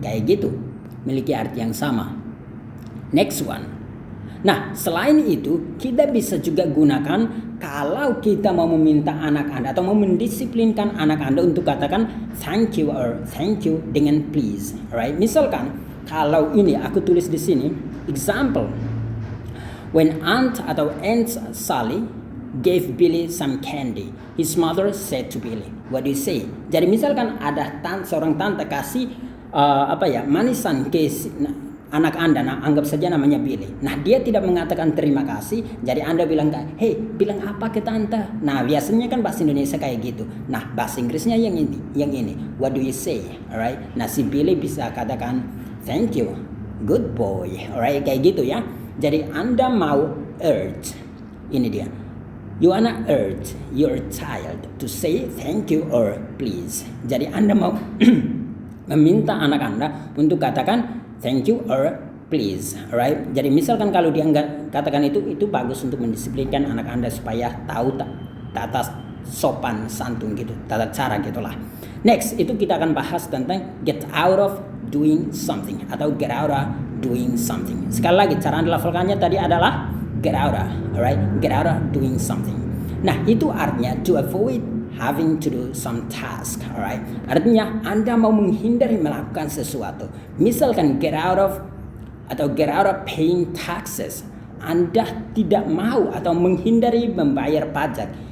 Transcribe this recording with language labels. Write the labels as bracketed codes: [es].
[id] Kayak gitu, memiliki arti yang sama. [en] Next one. [id] Nah, selain itu kita bisa juga gunakan kalau kita mau meminta anak Anda atau mau mendisiplinkan anak Anda untuk katakan [en] thank you or thank you [id] dengan [en] please, alright? [id] Misalkan kalau ini aku tulis di sini, [en] example, when Aunt Sally gave Billy some candy, his mother said to Billy, what do you say? [id] Jadi misalkan ada seorang tante kasih manisan ke anak Anda, nah anggap saja namanya Billy. Nah, dia tidak mengatakan terima kasih, jadi Anda bilang, hey, bilang apa ke tante? Nah, biasanya kan bahasa Indonesia kayak gitu. Nah, bahasa Inggrisnya yang ini. [en] What do you say? Alright. [id] Nah, si Billy bisa katakan [en] thank you, good boy. Alright, [id] kayak gitu ya. Jadi Anda mau urge, ini dia. [en] You wanna urge your child to say thank you or please. [id] Jadi Anda mau meminta anak Anda untuk katakan [en] thank you or please, alright? [id] Jadi misalkan kalau dia nggak katakan itu bagus untuk mendisiplinkan anak Anda supaya tahu tata sopan santun gitu, tata cara gitulah. Next, itu kita akan bahas tentang [en] get out of doing something [id] atau get out of doing something. Sekali lagi, cara Anda lafalkannya tadi adalah [en] get out of, alright? Get out of doing something. [id] Nah, itu artinya [en] to avoid having to do some task, alright? [id] Artinya Anda mau menghindari melakukan sesuatu. [en] Misalkan get out of paying taxes. [id] Anda tidak mau atau menghindari membayar pajak.